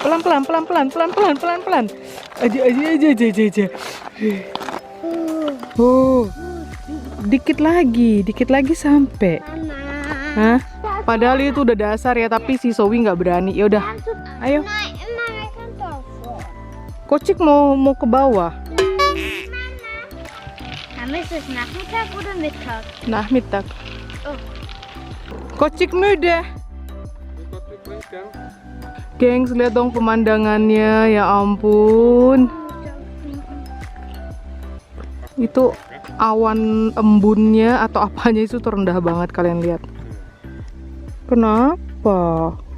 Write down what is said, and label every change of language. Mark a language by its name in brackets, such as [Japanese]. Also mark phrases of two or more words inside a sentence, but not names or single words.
[Indonesian] Pelan-pelan. Aja. Oh. Dikit lagi sampai. Hah? Padahal itu udah dasar ya, tapi si Zoe nggak berani. Ya udah. Ayo. Kocik mau ke bawah. [German] Nachmittag oder Mittag? [Indonesian] Nachmittag. Kocik muda. Gengs, lihat dong pemandangannya, ya ampun. Itu awan embunnya atau apanya itu terendah banget, kalian lihat. Kenapa?